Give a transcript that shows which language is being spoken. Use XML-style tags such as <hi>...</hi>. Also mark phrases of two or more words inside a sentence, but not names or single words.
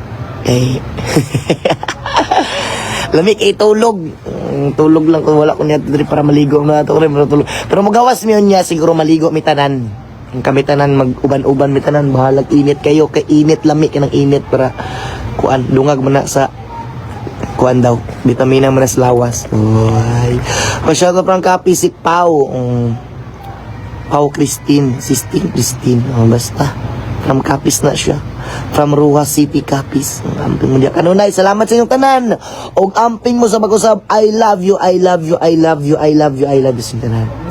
<ceb>Lamig tulog lang ko wala ko niya diri para maligo na to tulog. Pero magawas mi niya siguro maligo mi tanan. Kami tanan mag-uban-uban mi tanan bahalag init kayo kay init lamig kanang init para kuan dungag man na sa kuan daw vitamina man sa lawas. Oy. Masyado prang kapi si Pau. Pau Christine, Christine. Basta from Capiz na siya. From Ruha City, Capiz. Amping mo diya kanunay. Salamat sa inyong tanan. Og amping mo sa mag-usab.</ceb> <en>I love you, I love you, I love you, I love you, I love you</en> <ceb>sa inyong tanan.</ceb>